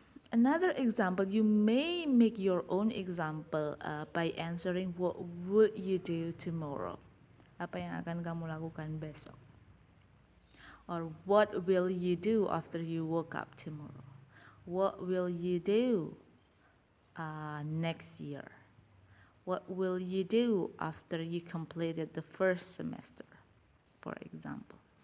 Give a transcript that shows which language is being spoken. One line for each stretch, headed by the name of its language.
English: Another example, you may make your own example by answering what would you do tomorrow?
Indonesian: Apa yang akan kamu lakukan besok?
English: Or what will you do after you woke up tomorrow? What will you do next year? What will you do after you completed the first semester, for example?